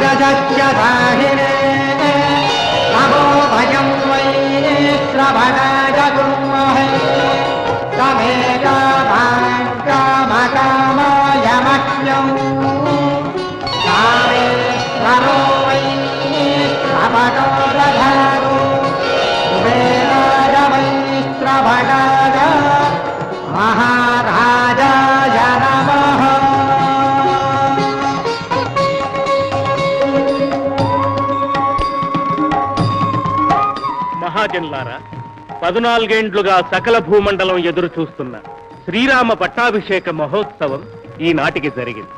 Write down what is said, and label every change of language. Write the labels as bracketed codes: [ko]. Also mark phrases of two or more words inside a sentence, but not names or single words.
[sa] दाहिने नमो भयं वै श्रवणाय गुरुमहे तमेव भाग्यमकामाय मह्यं कामेश्वरो वै श्रवणो दधातु कुबेराय वै श्रवणाय महाराजाय नमः। [te] మహాజన్లారా 14 ఏండ్లుగా సకల భూమండలం ఎదురు చూస్తున్న శ్రీరామ పట్టాభిషేక మహోత్సవం ఈనాటికి జరిగింది.